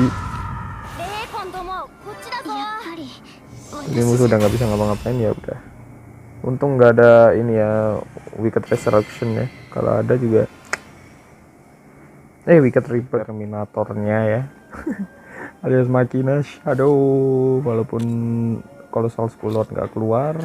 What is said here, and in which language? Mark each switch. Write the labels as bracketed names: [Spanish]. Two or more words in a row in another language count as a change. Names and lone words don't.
[Japanese] レイコンともこっちだぞ。やっぱり [Indonesian] Ini musuh udah nggak bisa ngapa-ngapain ya udah. Untung nggak ada ini ya Wicked Resurrection ya. Kalau ada juga Wicked Reaper Terminatornya ya. Alias Machina Shadow, walaupun Colossal Skullord nggak keluar.